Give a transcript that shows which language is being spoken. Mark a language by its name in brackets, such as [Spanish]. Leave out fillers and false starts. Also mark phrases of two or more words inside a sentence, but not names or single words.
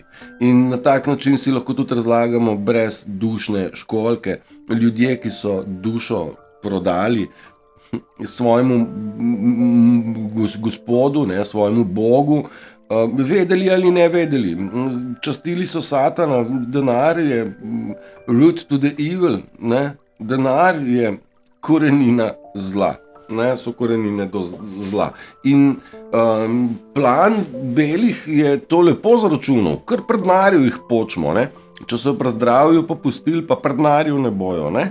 [Slovenian] In na tak način si lahko tudi razlagamo brezdušne školjke, ljudje, ki so dušo prodali svojemu gospodu, ne, svojemu Bogu, vedeli ali ne vedeli. Častili so Satana, denar je [English] root to the evil, [Slovenian] ne? Denar je korenina zla, ne? So korenine do zla. In plan belih je to lepo zaračunal, kar pri denarju jih počmo, ne? Če so pri zdravju pa pustili, pa pri denarju ne bojo, ne?